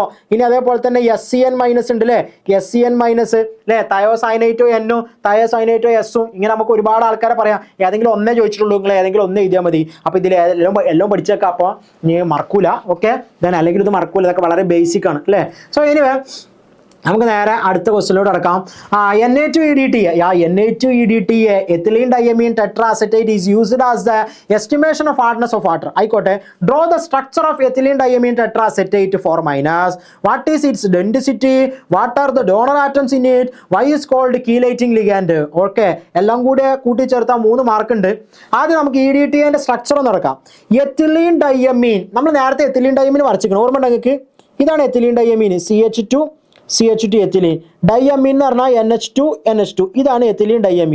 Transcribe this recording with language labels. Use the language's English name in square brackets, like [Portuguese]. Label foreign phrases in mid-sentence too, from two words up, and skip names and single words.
[Malayalam] ഇനി അതേപോലെ തന്നെ SCN- ഉണ്ട് അല്ലേ? SCN- അല്ലേ? തയോസൈനൈറ്റോ N-ഉം തയോസൈനൈറ്റോ S-ഉം. ഇങ്ങനെ നമുക്ക് ഒരുപാട് ആൾക്കാരെ പറയാം. ഏതെങ്കിലും ഒന്നേ ചോദിച്ചിട്ടുള്ളൂ, നിങ്ങൾ ഏതെങ്കിലും ഒന്ന് എഴുതിയാൽ മതി. അപ്പോൾ ഇതിൽ എല്ലാം പഠിച്ചേക്കാം. അപ്പോൾ നീ മറക്കൂല. [English] okay, then [Malayalam] അല്ലെങ്കിൽ ഇത് മറക്കൂല. ഇതൊക്കെ വളരെ ബേസിക് ആണ് അല്ലേ? [English] so anyway [Malayalam] നമുക്ക് നേരെ അടുത്ത ക്വസ്റ്റ്യനിലോട്ട് അടക്കാം. [English] Na2EDT. Na2EDT ethylene diamine tetraacetate is used as the estimation of hardness of water. ആയിക്കോട്ടെ, draw the structure of ethylene diamine tetraacetate four minus. what is its density? what are the donor atoms in it? why is called chelating ligand? [Malayalam] ഓക്കെ, എല്ലാം കൂടെ കൂട്ടിച്ചേർത്താൽ 3 മാർക്ക് ഉണ്ട്. ആദ്യം നമുക്ക് EDTA സ്ട്രക്ചർ ഒന്ന് നടക്കാം. [English] ethylene diamine [Malayalam] നമ്മൾ നേരത്തെ [English] ethylene diamine [Malayalam] വരച്ചിരിക്കണം, ഓർമ്മ നിങ്ങൾക്ക്? ഇതാണ് [English] ethylene diamine, [Malayalam] CH2 എത്തിലീൻ. ഡയമീൻ എന്ന് പറഞ്ഞാൽ NH2 ഇതാണ് [English] ethylene diamine.